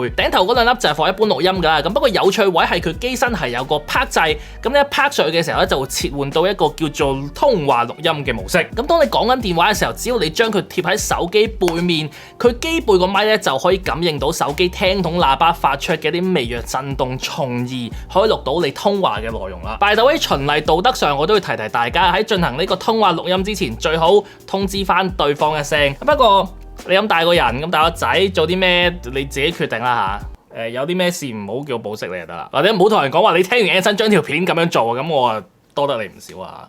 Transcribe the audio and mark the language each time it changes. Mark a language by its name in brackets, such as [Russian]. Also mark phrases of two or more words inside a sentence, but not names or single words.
[Cantonese] 頂頭嗰2粒就係放一般錄音㗎啦。咁不過有趣位係佢機身係有個拍掣，咁你一拍上去嘅時候咧就會切換到一個叫做通話錄音嘅模式。咁當你講緊電話嘅時候，只要你將佢貼喺手機背面，佢機背個咪咧就可以感應到手機聽筒喇叭發出嘅一啲微弱震動，從而可以錄到你通話嘅內容啦。 [English] By the way， [Cantonese] 循例道德上我都要提大家喺進行呢個通話錄音之前，最好通知翻對方一聲。不過你咁大個人，咁大個仔做啲咩你自己決定啦嚇。有啲咩事唔好叫我保釋你就得啦，或者唔好同人講話你聽完 Anson 將條片咁樣做，咁我多得你唔少啊！